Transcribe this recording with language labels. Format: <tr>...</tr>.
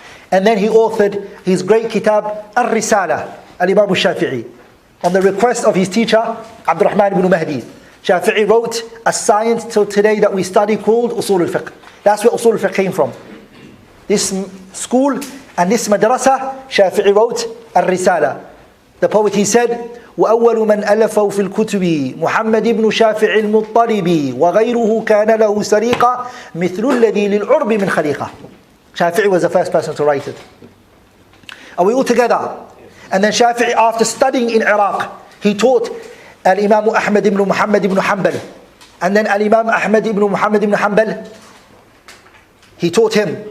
<en>And then he authored his great kitab, Al-Risala, Al-Imam al-Shafi'i, on the request of his teacher, Abdurahman ibn Mahdi. Shafi'i wrote a science till today that we study called Usul al-Fiqh. That's where Usul al-Fiqh came from. This school and this madrasa, Shafi'i wrote Al-Risala. The poet, he said,</en> <ar>وأول من ألفوا في الكتب محمد بن شافع المطلب وغيره كان له سريقة مثل الذي للعرب من خليقة.</ar> <en>Shafi'i was the first person to write it. Are we all together? And then Shafi'i, after studying in Iraq, he taught Al-Imam Ahmad ibn Muhammad ibn Hanbal. And then Al-Imam Ahmad ibn Muhammad ibn Hanbal, he taught him.</en>